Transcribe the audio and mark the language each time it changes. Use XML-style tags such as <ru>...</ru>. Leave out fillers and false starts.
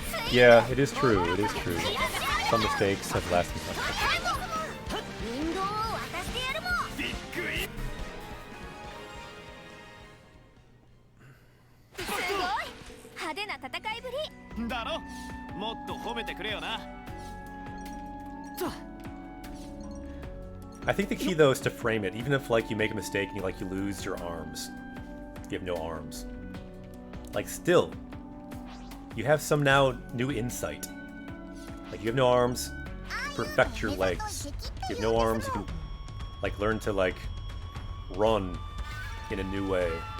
<en>Yeah, it is true. It is true. Some mistakes have lasting consequences.</en> <ja>運動を渡してやるもん。すごい派手な戦いぶり。だろ、もっと褒めてくれよな。</ja> <en>I think the key though is to frame it, even if like you make a mistake and you lose your arms. You have no arms. Like still, you have some now new insight. Like you have no arms, perfect your legs. You have no arms, you can like learn to like run in a new way.</en>